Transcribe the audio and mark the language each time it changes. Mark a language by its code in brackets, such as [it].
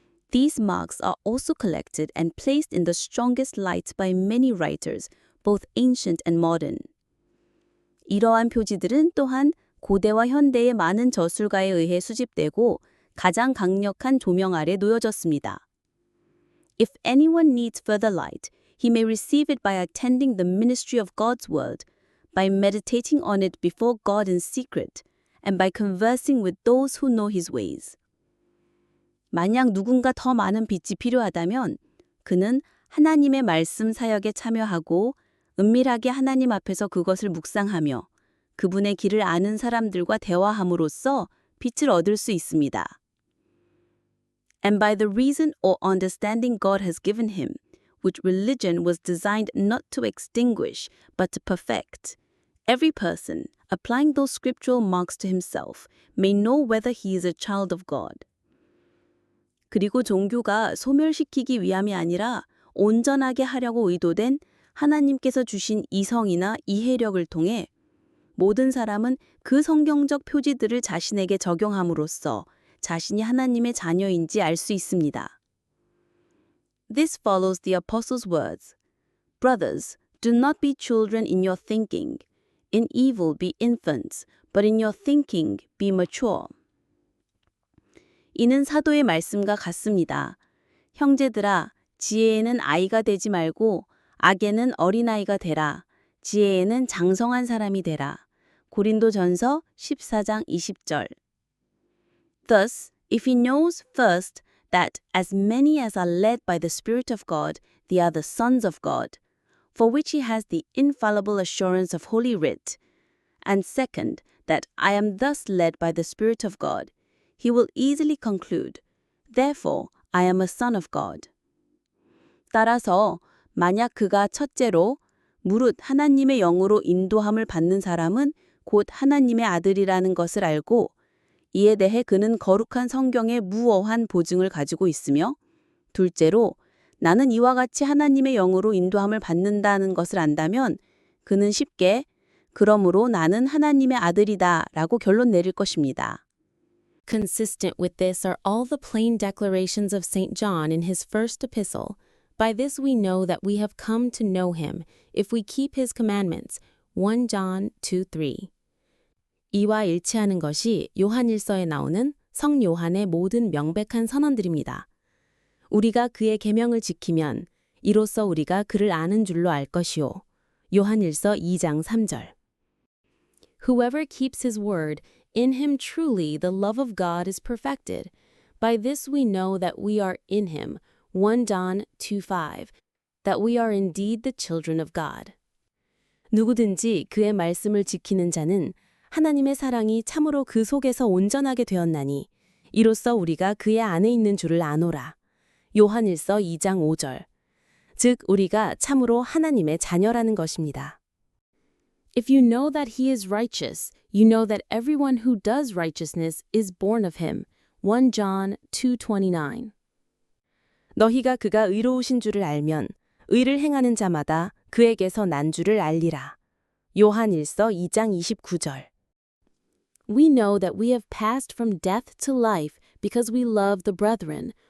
[en] These marks are also collected and placed in the strongest light by many writers, both ancient and modern. [ko] 이러한 표지들은 또한 고대와 현대의 많은 저술가에 의해 수집되고 가장 강력한 조명 아래 놓여졌습니다. [en] If anyone needs further light, he may receive it by attending the ministry of God's word, by meditating on it before God in secret, and by conversing with those who know his ways. [ko] 만약 누군가 더 많은 빛이 필요하다면 그는 하나님의 말씀 사역에 참여하고 은밀하게 하나님 앞에서 그것을 묵상하며 그분의 길을 아는 사람들과 대화함으로써 빛을 얻을 수 있습니다. [en] And by the reason or understanding God has given him, which religion was designed not to extinguish, but to perfect, every person, applying those scriptural marks to himself, may know whether he is a child of God. [ko] 그리고 종교가 소멸시키기 위함이 아니라 온전하게 하려고 의도된 하나님께서 주신 이성이나 이해력을 통해 모든 사람은 그 성경적 표지들을 자신에게 적용함으로써 자신이 하나님의 자녀인지 알 수 있습니다. [en] This follows the apostles' words. Brothers, do not be children in your thinking. In evil be infants, but in your thinking be mature. [ko] 이는 사도의 말씀과 같습니다. 형제들아, 지혜에는 아이가 되지 말고 악에는 어린아이가 되라. 지혜에는 장성한 사람이 되라. 고린도전서 14장 20절. [en] Thus, if he knows first that as many as are led by the Spirit of God, they are the sons of God, for which he has the infallible assurance of Holy Writ, and second, that I am thus led by the Spirit of God, he will easily conclude, therefore I am a son of God. [ko] 따라서 만약 그가 첫째로 무릇 하나님의 영으로 인도함을 받는 사람은 곧 하나님의 아들이라는 것을 알고 이에 대해 그는 거룩한 성경의 무어한 보증을 가지고 있으며 둘째로 나는 이와 같이 하나님의 영으로 인도함을 받는다는 것을 안다면 그는 쉽게 그러므로 나는 하나님의 아들이다 라고 결론 내릴 것입니다. [en] Consistent with this are all the plain declarations of St. John in his first epistle. By this we know that we have come to know him, if we keep his commandments. 1 John 2:3. [ko] 이와 일치하는 것이 요한일서에 나오는 성 요한의 모든 명백한 선언들입니다. 우리가 그의 계명을 지키면 이로써 우리가 그를 아는 줄로 알 것이요. 요한일서 2장 3절. [en] Whoever keeps his word, in him truly the love of God is perfected. By this we know that we are in him. 1 John 2:5. That we are indeed the children of God. [ko] 누구든지 그의 말씀을 지키는 자는 하나님의 사랑이 참으로 그 속에서 온전하게 되었나니 이로써 우리가 그의 안에 있는 줄을 아노라. 요한일서 2장 5절. 즉 우리가 참으로 하나님의 자녀라는 것입니다. [en] If you know that he is righteous, you know that everyone who does righteousness is born of him. 1 John 2:29. [ko] 너희가 그가 의로우신 줄을 알면 의를 행하는 자마다 그에게서 난 줄을 알리라. 요한일서 2장 29절. [en] We know that we have passed from death to life because we love the brethren.